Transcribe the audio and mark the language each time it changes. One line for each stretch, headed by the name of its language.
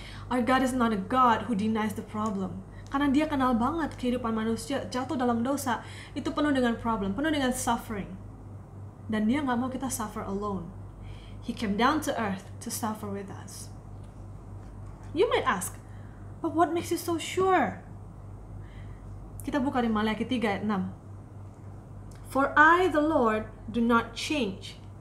English: Our God is not a God who denies the problem.
Indonesian: Karena dia kenal banget kehidupan manusia jatuh dalam dosa, itu penuh dengan problem, penuh dengan suffering. Dan dia gak mau kita suffer alone.
English: He came down to earth to suffer with us. You might ask, but what makes you so sure?
Indonesian: Kita buka di Maleakhi 3 ayat 6.
English: For I, the Lord, do not change.